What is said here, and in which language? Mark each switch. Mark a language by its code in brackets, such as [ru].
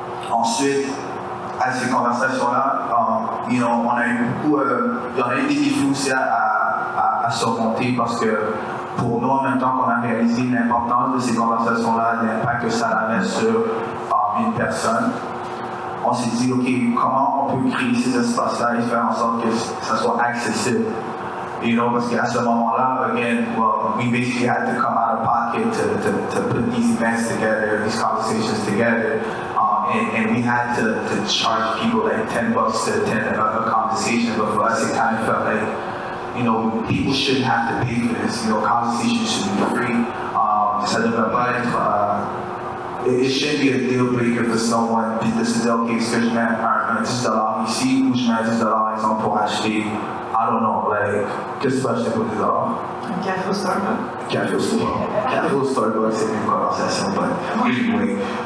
[fr] Ensuite, à ces conversations-là, on a eu beaucoup, il y en a eu des défis aussi à surmonter parce que pour nous, en même temps qu'on a réalisé l'importance de ces conversations-là, l'impact que ça avait sur une personne, on s'est dit, OK, comment on peut créer ces espaces-là et faire en sorte que ça soit accessible? Parce qu'à ce moment-là, [en] again, we basically had to come out of pocket to put these events together, these conversations together. And we had to charge people like $10 to attend a conversation, but for us it kind of felt like, people shouldn't have to pay for this. Conversations should be free. [fr] Ça devrait pas être, [en] it shouldn't be a deal breaker for someone [fr] de se dire, OK, est-ce que je mets un $10 ici ou je mets un $10 exemple pour acheter, [en] I don't know, [fr] qu'est-ce que tu peux acheter pour $10? Un café au Starbucks. Café au Starbucks, c'est une conversation, [en] but anyway.